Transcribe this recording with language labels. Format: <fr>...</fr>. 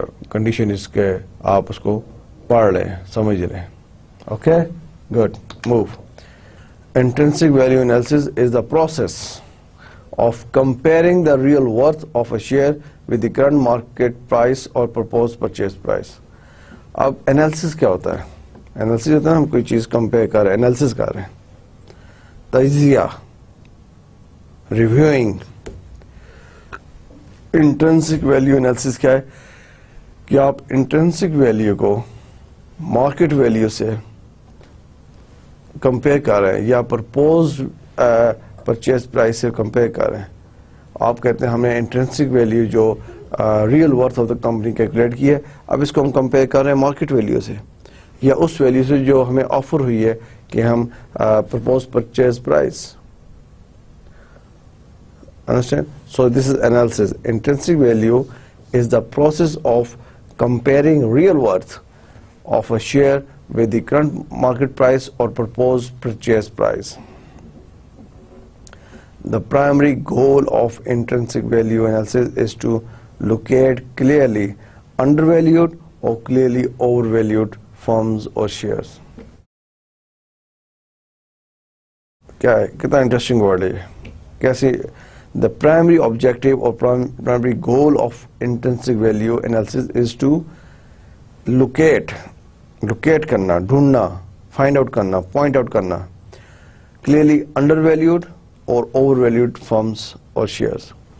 <ur>Condition is کہ آپ اس کو پڑھ لیں, سمجھ لیں.</ur> <en>Okay? Good. Move. Intrinsic value analysis is the process of comparing the real worth of a share with the current market price or proposed purchase price.</en> <ur>اب analysis کیا ہوتا ہے؟ Analysis ہوتا ہے ہم کوئی چیز compare کر رہے ہیں, analysis کر رہے ہیں. تجزیہ, reviewing. Intrinsic value analysis کیا ہے؟ کہ آپ intrinsic value کو market value سے کمپیئر کر رہے ہیں یا پرپوز پرچیز پرائس سے کمپیئر کر رہے ہیں. آپ کہتے ہیں ہم نے انٹرنسک ویلیو جو real worth of the company calculate کی ہے, اب اس کو ہم کمپیئر کر رہے ہیں مارکیٹ ویلیو سے یا اس ویلیو سے جو ہمیں آفر ہوئی ہے کہ ہم propose purchase price.</ur> <en>Understand? So this is analysis. Intrinsic value is the process of comparing real worth of a share with the current market price or proposed purchase price. The primary goal of intrinsic value analysis is to locate clearly undervalued or clearly overvalued firms or shares. کیا ہے, کتنا interesting word ہے. کیسے the primary objective or primary goal of intrinsic value analysis is to locate کرنا, ڈھونڈنا, find out کرنا, point out کرنا clearly undervalued اور اوور ویلیوڈ فرمس اور شیئرس.</en>